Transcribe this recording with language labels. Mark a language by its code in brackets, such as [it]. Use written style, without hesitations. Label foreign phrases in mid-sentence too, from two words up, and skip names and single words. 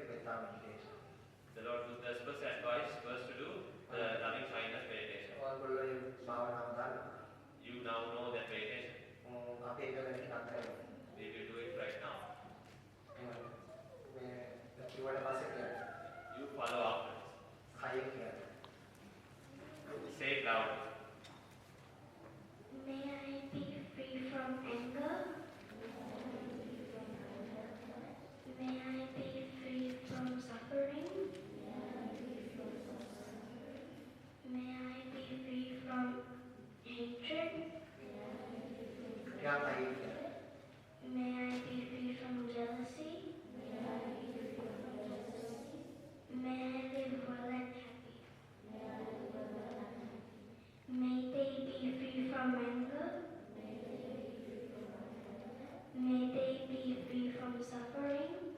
[en] Metta meditation. The Lord Buddha's first advice was to do the loving kindness meditation. [si] ඔයගොල්ලෝ භාවනාව දන්නවා. [en] You now know that meditation. [si] අපි ඒක ගැන ටිකක් කරමු. [en] We will do it right now. [si] මේ කිව්වට පස්සේ කියන්නේ. [en] You follow afterwards. [si] කය කියන්නේ. [en] Say it loud. May I be free from anger? May I be free from suffering? May I be free from hatred? [si] ටිකක් කය කියන්නේ. [en] May I be free from jealousy? May I live well and happy? May they be free from anger? May they be free from suffering?